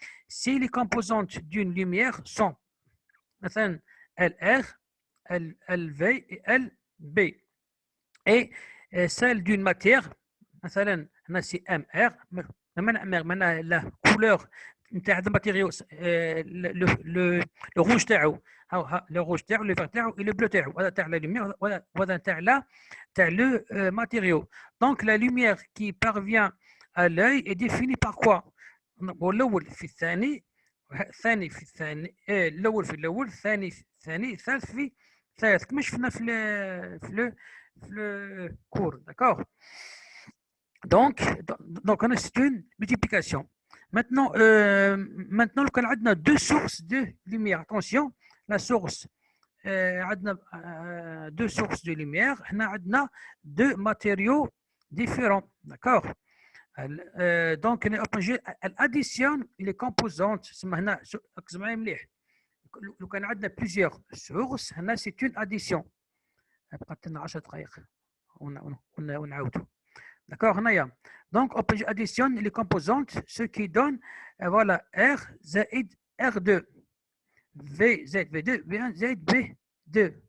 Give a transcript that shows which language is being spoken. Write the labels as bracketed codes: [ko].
[fr] Si les composantes d'une lumière sont LR, LV et LB, et celle d'une matière, c'est MR, la couleur de matériau, le rouge [ar] تاعو, [fr] le rouge تاعو, le vert تاعو et le bleu تاعو, [ar] هذا تاع [fr] la lumière, [ar] وهذا تاع [fr] le matériau. Donc la lumière qui parvient à l'œil est définie par quoi? [ar] والأول في الثاني في الثاني الأول في الأول الثاني في الثاني الثالث في الثالث كما شفنا في [fr] le cours. D'accord? Donc on a une multiplication. Maintenant [ar] كان عندنا [fr] deux sources de lumière. Attention, la source [ar] عندنا [fr] deux sources de lumière. [ar] هنا عندنا [fr] deux matériaux différents. D'accord? Donc elle additionne les composantes. [ar] هنا ركز معايا مليح. لو كان عندنا [fr] plusieurs sources [ar] هنا [fr] c'est une addition. [ar] بقات لنا 10 دقائق ونعاودوا. [fr] D'accord, [ar] هنايا. [fr] Donc on additionne les composantes, ce qui donne voilà R [ar] زائد [fr] R2 V زائد V2 V1 زائد V2.